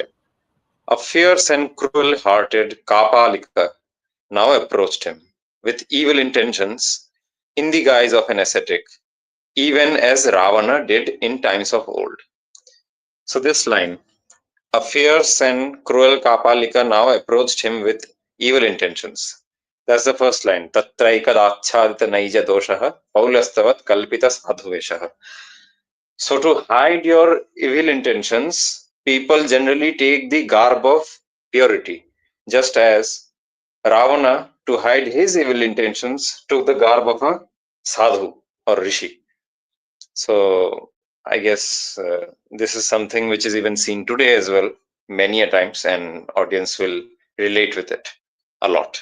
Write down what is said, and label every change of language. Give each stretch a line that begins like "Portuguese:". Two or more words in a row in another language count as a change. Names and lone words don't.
English: A fierce and cruel-hearted Kapalika now approached him with evil intentions in the guise of an ascetic, even as Ravana did in times of old. So this line, a fierce and cruel Kapalika now approached him with evil intentions. That's the first line.
Sanskrit: Tatraikadachadita naija doshaha paulastavat kalpita sadhuveshaha.
English: So to hide your evil intentions, people generally take the garb of purity, just as Ravana, to hide his evil intentions, took the garb of a sadhu or rishi. So I guess this is something which is even seen today as well, many a times, and audience will relate with it a lot.